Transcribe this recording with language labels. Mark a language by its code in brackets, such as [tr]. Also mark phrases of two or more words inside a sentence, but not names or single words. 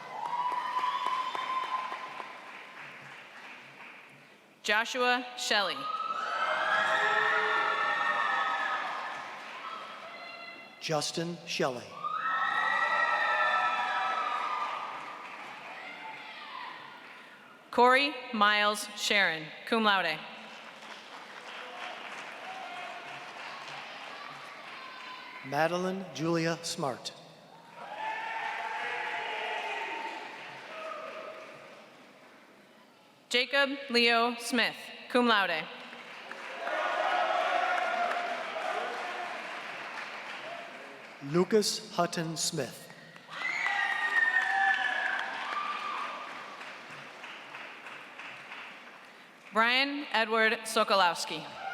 [en] Joshua Shelley. Justin Shelley. Corey Miles Sharon, [la] cum laude. [en] Madeline Julia Smart. Jacob Leo Smith, [la] cum laude. [en] Lucas Hutton Smith. Brian Edward Sokolowski.